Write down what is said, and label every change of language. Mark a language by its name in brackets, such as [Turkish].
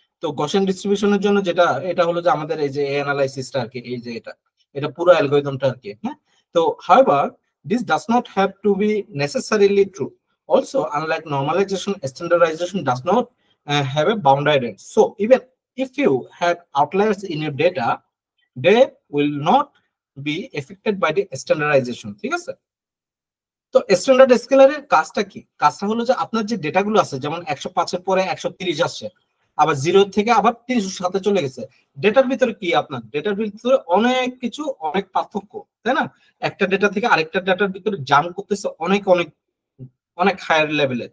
[Bangla] তো Gaussian ডিস্ট্রিবিউশনের জন্য যেটা এটা হলো যে আমাদের এই যে অ্যানালাইসিসটা আর কি, এই যে এটা পুরো অ্যালগরিদমটা আর কি। হ্যাঁ, তো [English] however this does not have to be necessarily true. Also, unlike normalization, standardization does not have a boundary range. So even if you have outliers in your data, they will not be affected by the standardization. [Bangla] ঠিক আছে, তো standard স্কেলারের কাজটা কি, কাজটা হলো যে আপনার যে ডেটাগুলো আছে, যেমন 105 এর পরে 130 আসছে, আবার 0 থেকে আবার 307 চলে গেছে, ডেটার ভিতরে কি, আপনার ডেটার ভিতরে অনেক কিছু, অনেক পার্থক্য, তাই না? একটা ডেটা থেকে আরেকটা ডেটার ভিতরে জাম্প করতেছে অনেক অনেক অনেক হায়ার লেভেলে।